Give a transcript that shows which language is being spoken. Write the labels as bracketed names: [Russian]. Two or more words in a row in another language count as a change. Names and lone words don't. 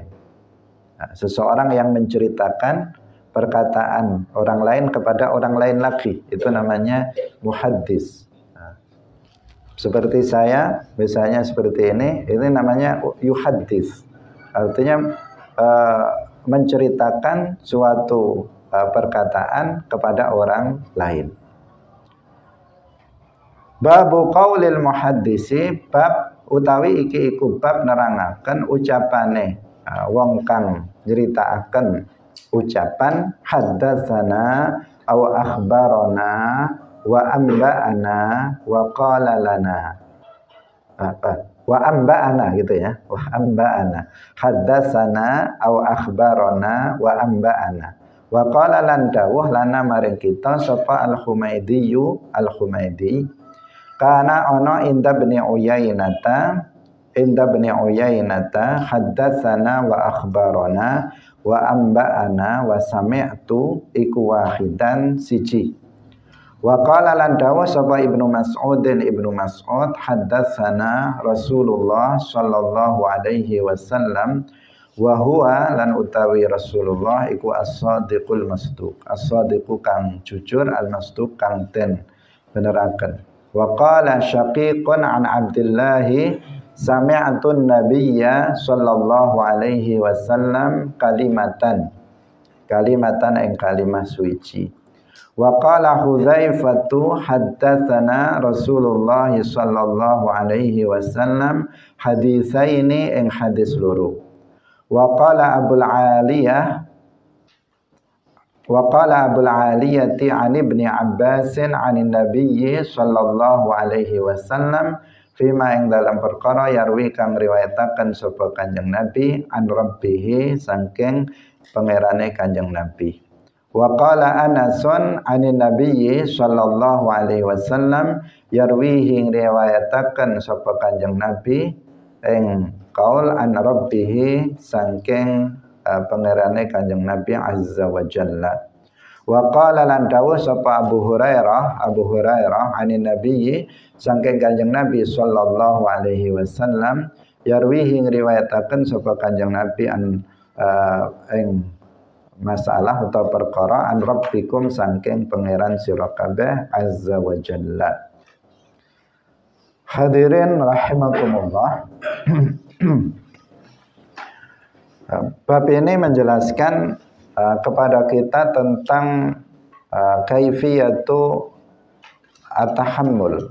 [Indonesian] Nah, seseorang yang menceritakan perkataan orang lain kepada orang lain lagi, itu namanya muhaddis. Nah, seperti saya, misalnya seperti ini namanya yuhaddis. Artinya menceritakan suatu perkataan kepada orang lain. [Arabic] باب قول المحدث, [Javanese] bab utawi iki iku bab nerangaken ucapane wong kang nyeritakaken ucapan [Arabic] حدثنا أو أخبرنا وأنبأنا وقال لنا, وأنبأنا [Javanese] gitu ya, [Arabic] وأنبأنا, حدثنا أو أخبرنا وأنبأنا وقال [Javanese] lan dawuh lana maring kita sapa al-Humaidi [Arabic] كان أنا عند ابن عيينة حدثنا وأخبرنا وأنبأنا وسمعت iku wahidan siji. وقال [Javanese] lan dawuh sapa Ibnu Mas'ud [Arabic] حدثنا رسول الله صلى الله عليه وسلم وهو [Javanese] lan utawi Rasulullah iku [Arabic] الصادق المصدوق, [Javanese] as-sadiqu kang jujur, al-masduq kang den beneraken. [Arabic] وقال شقيق عن عبد الله سمعت النبي صلى الله عليه وسلم كلمة [Javanese] ing kalimah suci. [Arabic] وقال حذيفة حدثنا رسول الله صلى الله عليه وسلم حديثين [Javanese] ing hadis loro. [Arabic] وقال أبو العالية عن ابن عباس عن النبي صلى الله عليه وسلم فيما [Javanese] ing dalam perkara yarwi kang riwayataken sapa Kanjeng Nabi [Arabic] عن ربه [Javanese] saking pangerane Kanjeng Nabi. [Arabic] وقال أنس عن النبي صلى الله عليه وسلم يروي [Javanese] ing riwayataken sapa Kanjeng Nabi ing qaul [Arabic] عن ربه [Javanese] saking pangerane Kanjeng Nabi [Arabic] عز وجل. وقال [Javanese] lan dawuh sapa Abu Hurairah [Arabic] عن النبي [Javanese] saking Kanjeng Nabi [Arabic] صلى الله عليه وسلم يروي [Javanese] riwayataken sapa Kanjeng Nabi an ing [Indonesian] masalah atau perkara [Arabic] عن ربكم [Javanese] saking pangeran sira kabeh [Arabic] عز وجل. حاضرين رحمكم الله. [Indonesian] Bab ini menjelaskan kepada kita tentang [Arabic] كيفية التحمل